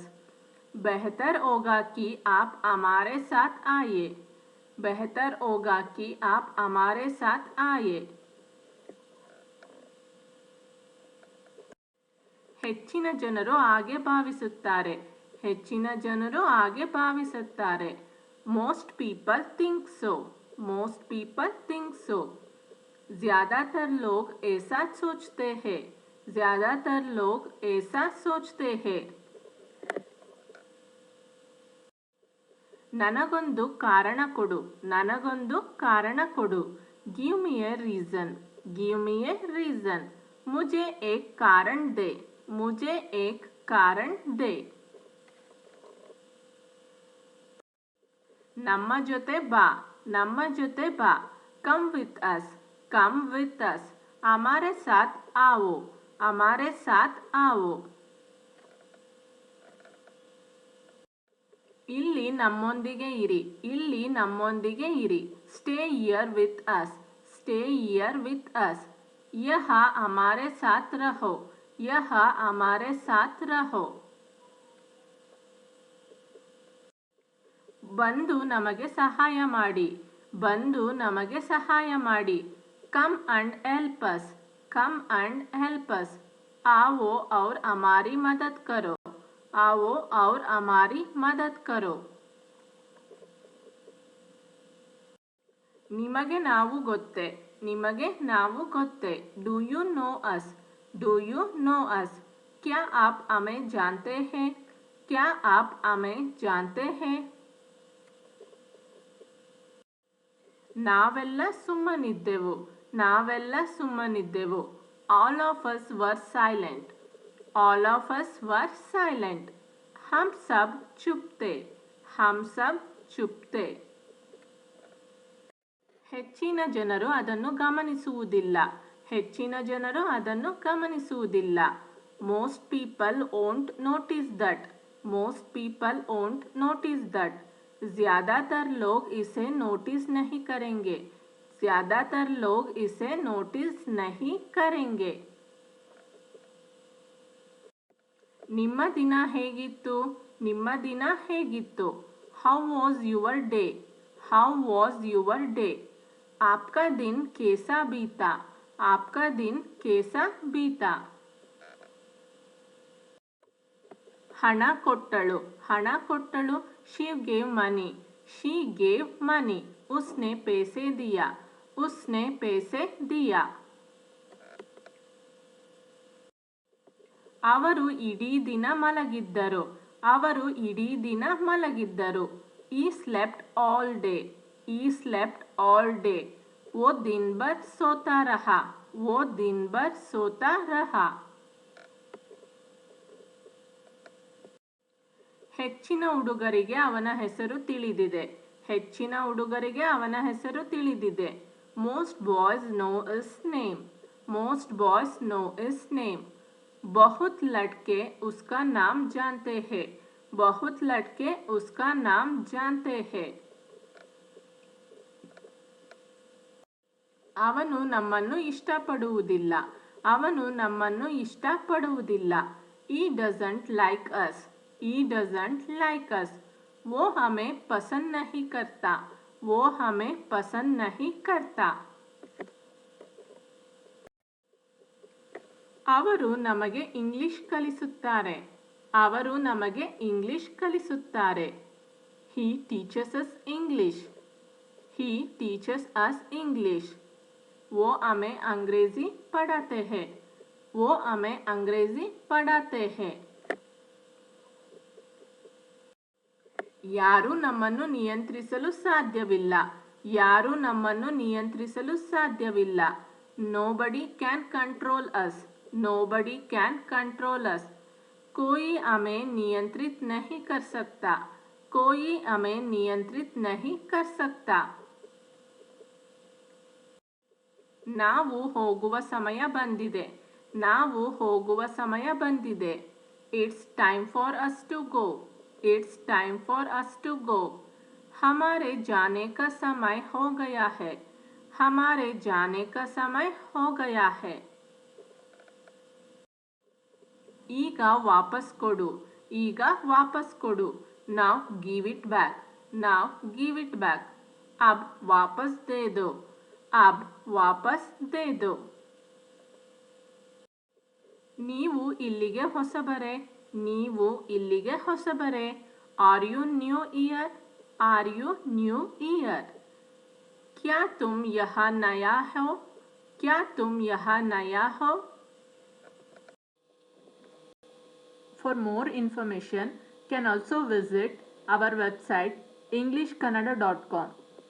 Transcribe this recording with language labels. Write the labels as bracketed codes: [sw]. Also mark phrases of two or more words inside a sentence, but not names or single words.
[hi] बेहतर होगा कि आप हमारे साथ आइए. बेहतर होगा कि आप हमारे साथ आइए. [kn] ಹೆಚ್ಚಿನ ಜನರು ಹಾಗೆ ಭಾವಿಸುತ್ತಾರೆ. ಹೆಚ್ಚಿನ ಜನರು ಹಾಗೆ ಭಾವಿಸುತ್ತಾರೆ. [en] Most people think so. Most people think so. [hi] ज्यादातर लोग ऐसा सोचते हैं. ज्यादातर लोग ऐसा सोचते हैं. [kn] ನನಗೊಂದು ಕಾರಣ ಕೊಡು. ನನಗೊಂದು ಕಾರಣ ಕೊಡು. [en] Give me a reason. Give me a reason. [hi] मुझे एक कारण दे. मुझे एक कारण दे. [kn] ನಮ್ಮ ಜೊತೆ ಬಾ. ನಮ್ಮ ಜೊತೆ ಬಾ. [en] Come with us. Come with us. [hi] हमारे साथ आओ. हमारे साथ आओ. [kn] ಇಲ್ಲಿ ನಮ್ಮೊಂದಿಗೆ ಇರಿ. ಇಲ್ಲಿ ನಮ್ಮೊಂದಿಗೆ ಇರಿ. [en] Stay here with us. Stay here with us. [hi] यहाँ हमारे साथ रहो. यहाँ हमारे साथ रहो. [kn] ಬಂದು ನಮಗೆ ಸಹಾಯ ಮಾಡಿ. ಬಂದು ನಮಗೆ ಸಹಾಯ ಮಾಡಿ. [en] Come and help us. Come and help us. [hi] आओ और हमारी मदद करो. आओ और हमारी मदद करो. [kn] ನಿಮಗೆ ನಾವು ಗೊತ್ತೇ. ನಿಮಗೆ ನಾವು ಗೊತ್ತೇ. [en] Do you know us? Do you know us? [hi] क्या आप हमें जानते हैं? क्या आप हमें जानते हैं? [kn] ನಾವೆಲ್ಲ ಸುಮ್ಮನಿದ್ದೆವು. ನಾವೆಲ್ಲ ಸುಮ್ಮನಿದ್ದೆವು. [en] All of us were silent. All of us were silent. [hi] हम सब चुप थे. हम सब चुप थे. [kn] ಹೆಚ್ಚಿನ ಜನರು ಅದನ್ನು ಗಮನಿಸುವುದಿಲ್ಲ. ಹೆಚ್ಚಿನ ಜನರು ಅದನ್ನು ಗಮನಿಸುವುದಿಲ್ಲ. [en] Most people won't notice that. Most people won't notice that. [hi] ज्यादातर लोग इसे नोटिस नहीं करेंगे. ज्यादातर लोग इसे नोटिस नहीं करेंगे. [kn] ನಿಮ್ಮ ದಿನ ಹೇಗಿತ್ತು? ನಿಮ್ಮ ದಿನ ಹೇಗಿತ್ತು? [en] How was your day? How was your day? [hi] आपका दिन कैसा बीता? आपका दिन कैसा बीता? [kn] ಹಣ ಕೊಟ್ಟಳು. ಹಣ ಕೊಟ್ಟಳು. [en] She gave money. She gave money. [hi] उसने पैसे दिया. उसने पैसे दिया. [kn] ಅವರು ಇಡೀ ದಿನ ಮಲಗಿದ್ದರು. ಅವರು ಇಡೀ ದಿನ ಮಲಗಿದ್ದರು. [en] He slept all day. He slept all day. [hi] वो दिन भर सोता रहा. वो दिन भर सोता रहा. [kn] ಹೆಚ್ಚಿನ ಹುಡುಗರಿಗೆ ಅವನ ಹೆಸರು ತಿಳಿದಿದೆ. ಹೆಚ್ಚಿನ ಹುಡುಗರಿಗೆ ಅವನ ಹೆಸರು ತಿಳಿದಿದೆ. [en] Most boys know his name. Most boys know his name. [hi] बहुत लड़के उसका नाम जानते हैं. बहुत लड़के उसका नाम जानते हैं. [kn] ಅವನು ನಮ್ಮನ್ನು ಇಷ್ಟಪಡುವುದಿಲ್ಲ. ಅವನು ನಮ್ಮನ್ನು ಇಷ್ಟಪಡುವುದಿಲ್ಲ. [en] He doesn't like us. He doesn't like us. [hi] वो हमें पसंद नहीं करता. वो हमें पसंद नहीं करता. [kn] ಅವರು ನಮಗೆ ಇಂಗ್ಲಿಷ್ ಕಲಿಸುತ್ತಾರೆ. ಅವರು ನಮಗೆ ಇಂಗ್ಲಿಷ್ ಕಲಿಸುತ್ತಾರೆ. [en] He teaches us English. He teaches us English. [hi] वो हमें अंग्रेजी पढ़ाते हैं. वो हमें अंग्रेजी पढ़ाते हैं. [kn] ಯಾರು ನಮ್ಮನ್ನು ನಿಯಂತ್ರಿಸಲು ಸಾಧ್ಯವಿಲ್ಲ. ಯಾರು ನಮ್ಮನ್ನು ನಿಯಂತ್ರಿಸಲು ಸಾಧ್ಯವಿಲ್ಲ. [en] Nobody can control us. Nobody can control us. [hi] कोई हमें नियंत्रित नहीं कर सकता. कोई हमें नियंत्रित नहीं कर सकता. [kn] ನಾವು ಹೋಗುವ ಸಮಯ ಬಂದಿದೆ. ನಾವು ಹೋಗುವ ಸಮಯ ಬಂದಿದೆ. [en] It's time for us to go. It's time for us to go. [hi] हमारे जाने का समय हो गया है. हमारे जाने का समय हो गया है. [kn] ಈಗ ವಾಪಸ್ ಕೊಡು. ಈಗ ವಾಪಸ್ ಕೊಡು. [en] Now give it back. Now give it back. [hi] अब वापस दे दो. अब वापस दे दो. [kn] ನೀವು ಇಲ್ಲಿಗೆ ಹೊಸಬರೇ. ನೀವು ಇಲ್ಲಿಗೆ ಹೊಸಬರೇ. [en] are you new here. are you new here. [hi] क्या तुम यहाँ नया हो. क्या तुम यहाँ नया हो. [en] For more information, can also visit our website englishkannada.com.